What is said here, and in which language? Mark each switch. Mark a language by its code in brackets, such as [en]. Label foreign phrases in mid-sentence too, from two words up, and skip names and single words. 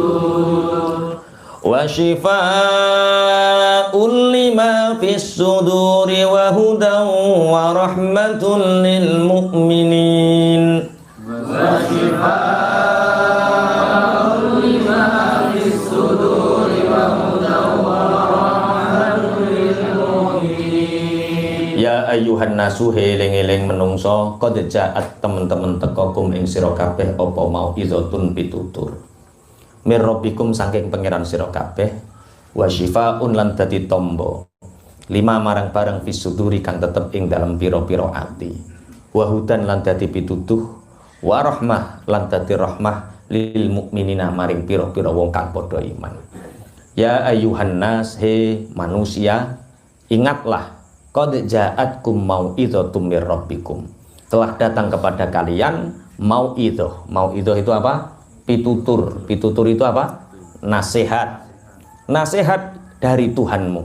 [ar] وشفاء لما في الصدور وهدى ورحمة للمؤمنين. وشفاء لما في الصدور وهدى ورحمة للمؤمنين. يا أيها الناس [jv] eling-eling menungso [ar] قد جاءت [jv] temen-temen teko kum ing sira kabeh apa mau izatun pitutur. [ar] من ربكم [jv] saking pangeran sira kabeh [ar] وشفاء [jv] lan dadi tombo lima marang barang fisuduri kang tetep ing dalam pira-pira ati [ar] وهدى [jv] lan dadi pituduh [ar] ورحمة [jv] lan dadi rahmah [ar] للمؤمنين [jv] maring pira-pira wong kang padha iman. [ar] يا أيها الناس, [id] he manusia, ingatlah [ar] قد جاءتكم موعظة من ربكم, [id] telah datang kepada kalian mau'idhah. Mau'idhah itu apa? Pitutur. Pitutur itu apa? Nasihat. Nasihat dari Tuhanmu.